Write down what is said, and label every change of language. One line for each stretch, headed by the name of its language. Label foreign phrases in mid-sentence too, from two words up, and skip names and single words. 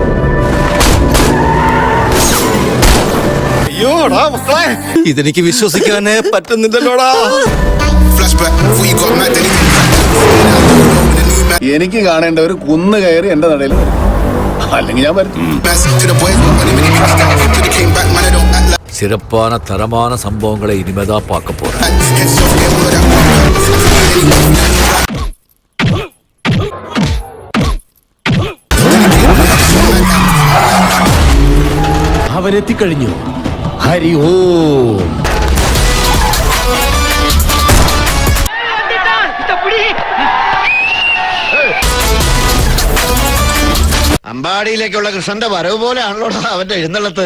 Malayalam: ഇതെനിക്ക് വിശ്വസിക്കാനേ പറ്റുന്നില്ലല്ലോടാ. എനിക്ക് കാണേണ്ട ഒരു കുന്ന് കയറി എന്റെ നടയിൽ അല്ലെങ്കിൽ ഞാൻ വരും.
Tamil: சிறப்பான தரமான சம்பவங்களை இனிமேதான் பார்க்க போறேன்.
Malayalam: അവനെത്തിക്കഴിഞ്ഞു. ഹരി ഓം. അമ്പാടിയിലേക്കുള്ള കൃഷ്ണന്റെ വരവ് പോലെയാണല്ലോ അവന്റെ എഴുന്നള്ളത്ത്.